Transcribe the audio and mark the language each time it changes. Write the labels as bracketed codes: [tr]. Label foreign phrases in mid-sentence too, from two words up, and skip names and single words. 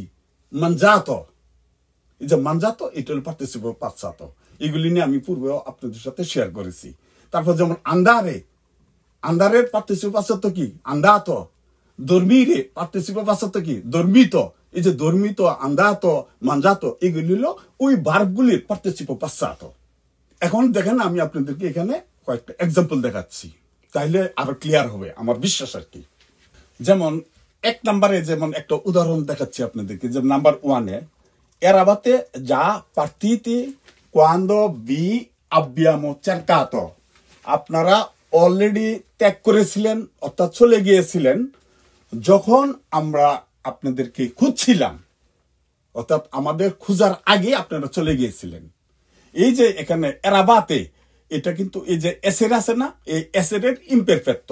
[bn] মানজাতো। এই যে মানজাতো এটা হল [it] participio passato. [bn] এগুলি নিয়ে আমি পূর্বে আপনাদের সাথে শেয়ার করেছি। তারপর যেমন আন্দারে আন্দারের [it] participio passato [bn] কি? [it] আন্দাতো। dormire participio passato কি? dormito। [bn] এই যে [it] dormito andato mangiato [bn] এগুলি হলো ওই ভার্বগুলির [it] participio passato. [bn] এখন দেখেন আমি আপনাদেরকে এখানে কয়েকটা এক্সাম্পল দেখাচ্ছি, তাইলে আরো ক্লিয়ার হবে আমার বিশ্বাস আর কি। যেমন এক নম্বরে যেমন একটা উদাহরণ দেখাচ্ছি আপনাদেরকে, যে নাম্বার 1-এ [it] eravate già partiti quando vi abbiamo cercato। [bn] আপনারা অলরেডি ত্যাগ করেছিলেন অর্থাৎ চলে গিয়েছিলেন যখন আমরা আপনাদেরকে খুঁজছিলাম, অর্থাৎ আমাদের খোঁজার আগে আপনারা চলে গিয়েছিলেন। এই যে এখানে এরাবাতে এটা কিন্তু এই যে এসের আছে না, এই এসেরের ইমপারফেক্টো।